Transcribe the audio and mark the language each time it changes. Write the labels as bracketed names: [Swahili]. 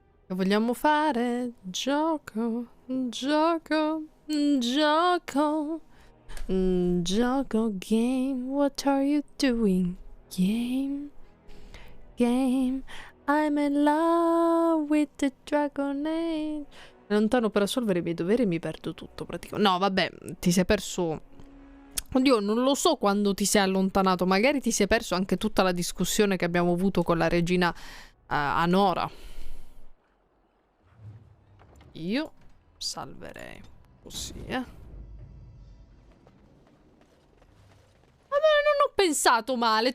[Italian] Vogliamo fare gioco, gioco, gioco, gioco, game. [English] What are you doing? Game, game. I'm in love with the Dragon Age. [Italian] Lontano per assolvere i miei doveri e mi perdo tutto praticamente. No, vabbè, ti sei perso. Oddio, non lo so quando ti sei allontanato. Magari ti sei perso anche tutta la discussione che abbiamo avuto con la regina Anora. Io salverei così, Vabbè, non ho pensato male.